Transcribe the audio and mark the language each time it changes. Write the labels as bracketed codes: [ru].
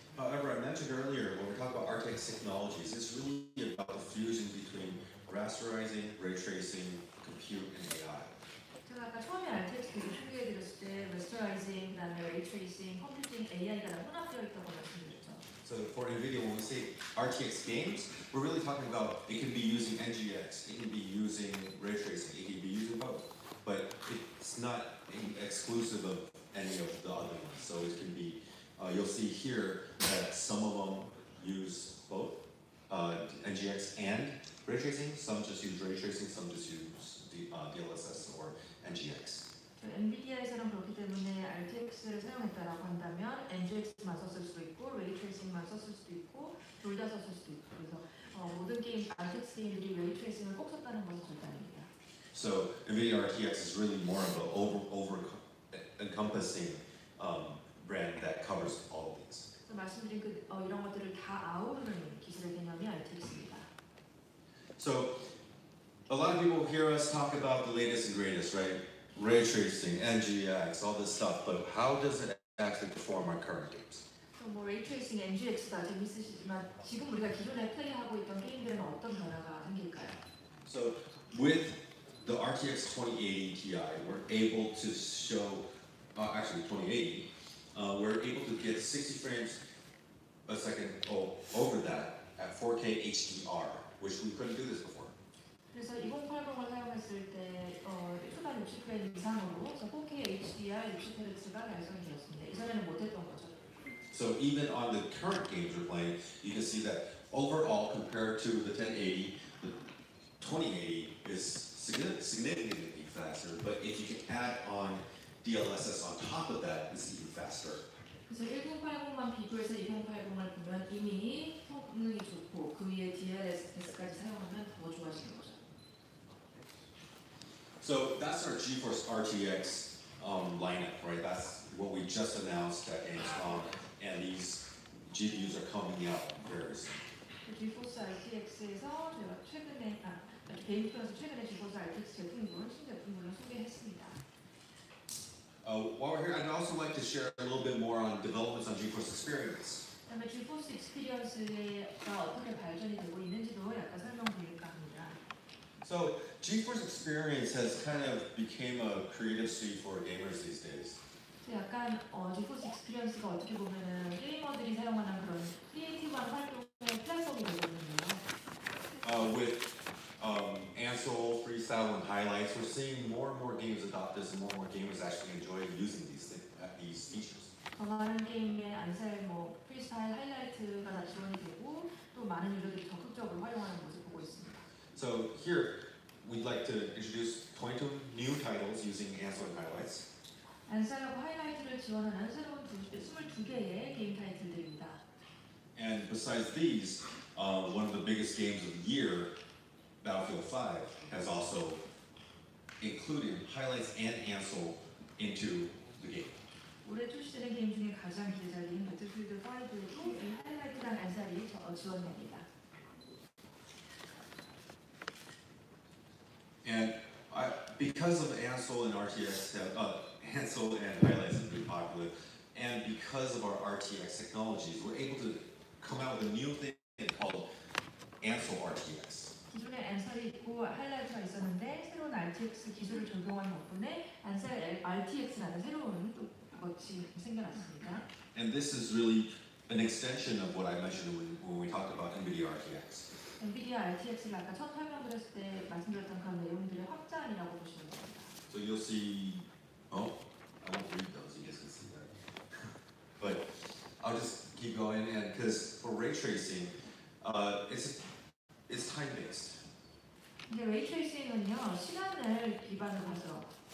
[en] However, I mentioned earlier when we talk about RTX technologies, it's really about the fusion between rasterizing, ray tracing, compute, and AI. [ko] 제가 아까 처음에 RTX 기술 소개해드렸을 때 레스터라이징, 그다음에 레이 트레이싱, 컴퓨팅, AI가 다 혼합되어 있다고 말씀드렸죠. [en] So for NVIDIA, when we say RTX games, we're really talking about it can be using NGX, it can be using ray tracing, it can be using both. But it's not exclusive of any of the other ones. So it can be, you'll see here that some of them use both NGX and ray tracing. Some just use ray tracing, some just use DLSS or NGX. [ko] 엔비디아에서는 그렇기 때문에 RTX를 사용했다라고 한다면 NGX만 썼을 수도 있고 레이 트레이싱만 썼을 수도 있고 둘 다 썼을 수도 있고 그래서 모든 게임 RTX 게임들이 레이 트레이싱을 꼭 썼다는 것은 절대 아닙니다. [en] So NVIDIA RTX is really more of an encompassing brand that covers all of these. [ko] 그래서 말씀드린 이런 것들을 다 아우르는 기술의 개념이 RTX입니다. [en] So a lot of people hear us talk about the latest and greatest, right? Ray tracing, NGX, all this stuff, but how does it actually perform on current games? [ko] 뭐 레이트레이싱, NGX가 재밌으시지만 지금 우리가 기존에 플레이하고 있던 게임들은 어떤 변화가 생길까요? [en] So with the RTX 2080 Ti, we're able to show, actually 2080, we're able to get 60 frames a second over that at 4K HDR, which we couldn't do this before. [ko] 그래서 2080을 사용했을 때 초당 60프레임 이상으로 4K HDR 60Hz가 달성이 되었습니다. 이전에는 못했던 거죠. [en] So even on the current games we're playing, you can see that overall compared to the 1080, the 2080 is significantly faster, but if you can add on DLSS on top of that, it's even faster. [ko] 그래서 1080만 비교해서 2080을 보면 이미 성능이 좋고 그 위에 DLSS까지 사용하면 더 좋아지는 거죠. [en] So that's our GeForce RTX lineup, right? That's what we just announced at Gamescom, and these GPUs are coming out very soon. [ko] GeForce RTX에서 저희가 최근에 게임스에서 최근에 GeForce RTX 제품군 신제품군을 소개했습니다. [en] While we're here, I'd also like to share a little bit more on developments on GeForce Experience. [ko] 그다음에 GeForce Experience가 어떻게 발전이 되고 있는지도 약간 설명드릴까 합니다. [en] So GeForce Experience has kind of became a creative suite for gamers these days. [ko] 약간 GeForce Experience가 어떻게 보면은 게이머들이 사용하는 그런 크리에이티브한 활동의 플랫폼이 되고 있는데요. [en] With Ansel, Freestyle, and Highlights, we're seeing more and more games adopt this, and more and more gamers actually enjoy using these features. [ko] 더 많은 게임에 안셀, 프리스타일, 하이라이트가 다 지원이 되고 또 많은 유저들이 적극적으로 활용하는 모습 보고 있습니다. [en] So here, we'd like to introduce 22 new titles using Ansel and Highlights. [ko] 안셀하고 하이라이트를 지원하는 새로운 22개의 게임 타이틀들입니다. [en] And besides these, one of the biggest games of the year, Battlefield 5, has also included Highlights and Ansel into the game. [ko] 올해 출시되는 게임 중에 가장 기대작인 배틀필드 5에도 이 하이라이트랑 안셀이 지원됩니다. [en] And because of Ansel and RTX, Ansel and Highlights have been popular, and because of our RTX technologies, we're able to come out with a new thing called Ansel RTX. [ko] 기존에 안셀이 있고 하이라이트가 있었는데 새로운 RTX 기술을 적용한 덕분에 안셀 RTX라는 새로운 것이 생겨났습니다. [en] And this is really an extension of what I mentioned when we talked about NVIDIA RTX. [ko] 엔비디아 RTX를 아까 처음 설명드렸을 때 말씀드렸던 그런 내용들의 확장이라고 보시면 됩니다. [en] So you'll see, I won't read those, you guys can see that. But I'll just keep going, and because for ray tracing, it's time-based. [ko] 근데 레이트레이싱은요 시간을 기반으로 해서